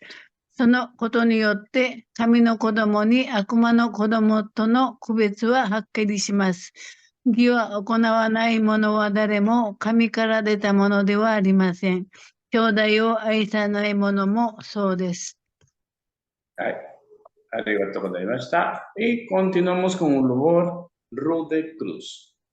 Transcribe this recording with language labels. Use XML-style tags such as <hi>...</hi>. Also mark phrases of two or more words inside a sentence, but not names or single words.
<ja>そのことによって神の子供に悪魔の子供との区別ははっきりします。義は行わない者は誰も神から出たものではありません。兄弟を愛さない者もそうです。はい。ありがとうございました。</ja> <es>Y continuamos con un louvor Rude Cruz.</es>